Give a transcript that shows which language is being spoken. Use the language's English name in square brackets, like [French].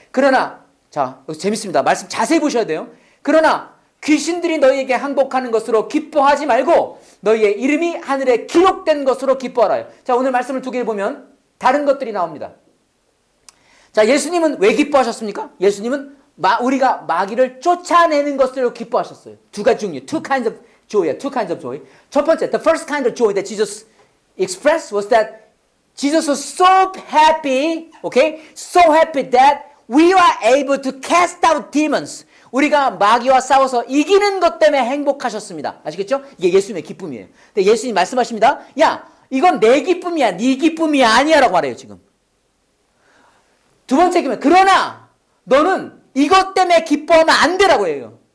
[Korean] 그러나 자 여기 재밌습니다. 말씀 자세히 보셔야 돼요. 그러나 귀신들이 너희에게 항복하는 것으로 기뻐하지 말고 너희의 이름이 하늘에 기록된 것으로 기뻐하라요. 자, 오늘 말씀을 두 개를 보면 다른 것들이 나옵니다. 자, 예수님은 왜 기뻐하셨습니까? 예수님은 우리가 마귀를 쫓아내는 것으로 기뻐하셨어요. 두 가지 종류, [English] two kinds of joy. [Korean] 첫 번째, [English] the first kind of joy that Jesus expressed was that Jesus was so happy, okay? So happy that we are able to cast out demons. [Korean] 우리가 마귀와 싸워서 이기는 것 때문에 행복하셨습니다. 아시겠죠? 이게 예수님의 기쁨이에요. 근데 예수님 말씀하십니다. 야, 이건 내 기쁨이야. 네 기쁨이 아니야. 라고 말해요, 지금. 두 번째 기쁨. 그러나 너는 이것 때문에 기뻐하면 안 되라고 해요.